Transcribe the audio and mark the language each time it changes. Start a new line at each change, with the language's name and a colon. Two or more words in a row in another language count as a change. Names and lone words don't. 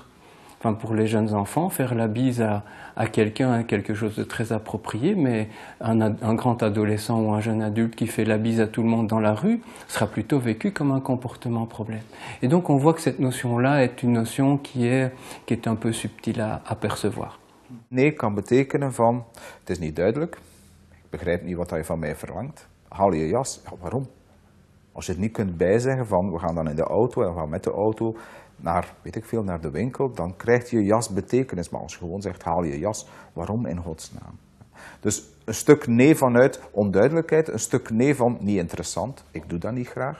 French: Enfin, pour les jeunes enfants, faire la bise à quelqu'un est quelque chose de très approprié, mais un grand adolescent ou un jeune adulte qui fait la bise à tout le monde dans la rue sera plutôt vécu comme un comportement problème. Et donc on voit que cette notion-là est une notion qui est un peu subtile à percevoir.
Dutch: Nee kan betekenen van, het is niet duidelijk, ik begrijp niet wat je van mij verlangt, haal je jas. Ja, waarom? Als je het niet kunt bijzeggen van, we gaan dan in de auto en we gaan met de auto naar, weet ik veel, naar de winkel, dan krijgt je jas betekenis. Maar als je gewoon zegt, haal je jas, waarom in godsnaam? Dus een stuk nee vanuit onduidelijkheid, een stuk nee van niet interessant, ik doe dat niet graag.